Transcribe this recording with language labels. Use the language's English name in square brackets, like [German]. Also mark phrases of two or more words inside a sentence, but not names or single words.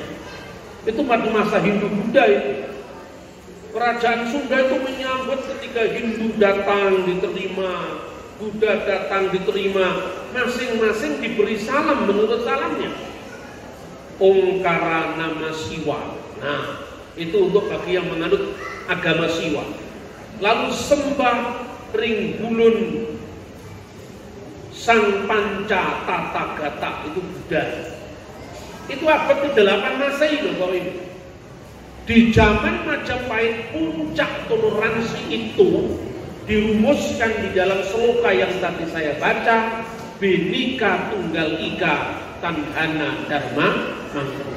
[Indonesian] Itu pada masa Hindu Buddha itu. Kerajaan Sunda itu menyambut ketika Hindu datang, diterima, Buddha datang diterima, masing-masing diberi salam menurut salamnya. [Old Sundanese] Ongkara nama Siwa. [Indonesian] Nah, itu untuk bagi yang menganut agama Siwa. [Old Sundanese] Lalu sembah ring bulun Sang Panca Tathagata, [Indonesian] itu Buddha. Itu abad ke-8 Masehi loh Bapak Ibu. Di zaman Majapahit puncak toleransi itu dirumuskan di dalam sloka yang tadi saya baca, [Kawi] Bhinneka Tunggal Ika Tandhana Dharma Manggala.